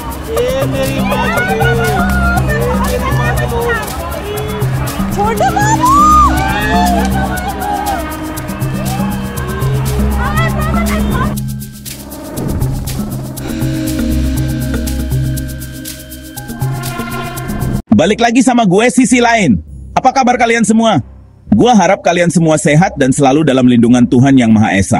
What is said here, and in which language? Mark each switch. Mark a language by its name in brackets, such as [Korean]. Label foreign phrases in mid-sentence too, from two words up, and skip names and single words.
[Hindi] ये मेरी माँ चले, ये मेरी माँ चलो। छोटे बाबू [Indonesian] Balik lagi sama gue sisi lain. Apa kabar kalian semua? Gue harap kalian semua sehat dan selalu dalam lindungan Tuhan Yang Maha Esa.